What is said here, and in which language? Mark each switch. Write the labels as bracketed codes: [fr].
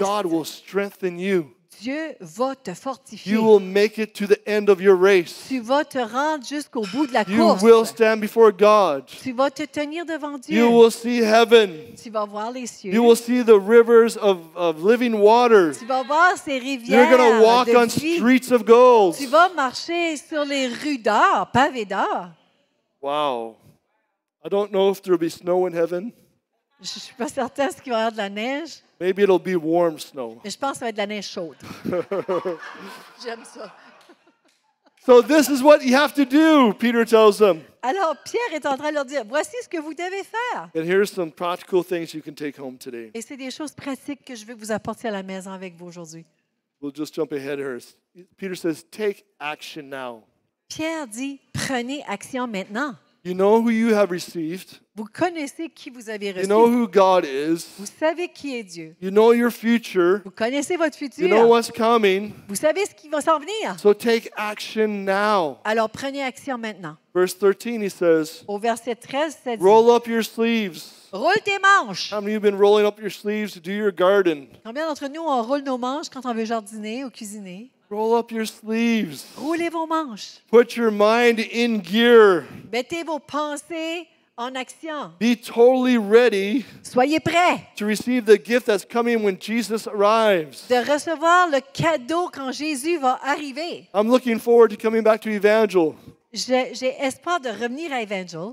[en] God will strengthen you. [fr] Dieu va te fortifier. [en] You will make it to the end of your race. [fr] Tu vas te rendre jusqu'au bout de la [en] You [fr] course. [en] will stand before God. [fr] Tu vas te tenir devant Dieu. [en] You will see heaven. [fr] Tu vas voir les cieux. [en] You will see the rivers of living water. [fr] Tu vas voir ces [en] You're [fr] rivières [en] going to walk [fr] de [en] on [fr] vie. [en] streets of gold. [fr] Tu vas marcher sur les rues d'or, pavées d'or. [en] Wow. I don't know if there will be snow in heaven. [fr] Je ne suis pas certaine qu'il va y avoir de la neige, [en] Maybe it'll be warm snow. [fr] mais je pense que ça va être de la neige chaude. J'aime ça. [en] So this is what you have to do, Peter tells them. [fr] Alors, Pierre est en train de leur dire, voici ce que vous devez faire. [en] And here's some practical things you can take home today. [fr] Et c'est des choses pratiques que je vais vous apporter à la maison avec vous aujourd'hui. [en] We'll just jump ahead here. Peter says, take action now. [fr] Pierre dit, prenez action maintenant. [en] You know who you have received. [fr] Vous connaissez qui vous avez [en] You [fr] reçu. [en] know who God is. [fr] Vous savez qui est Dieu. [en] You know your future. [fr] Vous connaissez votre futur. [en] You know what's coming. [fr] Vous savez ce qui va s'en venir. [en] So take action now. [fr] Alors, prenez action maintenant. [en] Verse 13, he says, [fr] Au verset 13, ça dit, [en] roll up your sleeves. [fr] roule tes manches. [en] How many of you have been rolling up your sleeves to do your garden? [fr] Combien d'entre nous, on roule nos manches quand on veut jardiner ou cuisiner? [en] Roll up your sleeves. [fr] Roulez vos manches. [en] Put your mind in gear. [fr] Mettez vos pensées en action. [en] Be totally ready [fr] Soyez prêts [en] to receive the gift that's coming when Jesus arrives. [fr] de recevoir le cadeau quand Jésus va arriver. [en] I'm looking forward to coming back to Evangel [fr] J'ai espoir de revenir à Evangel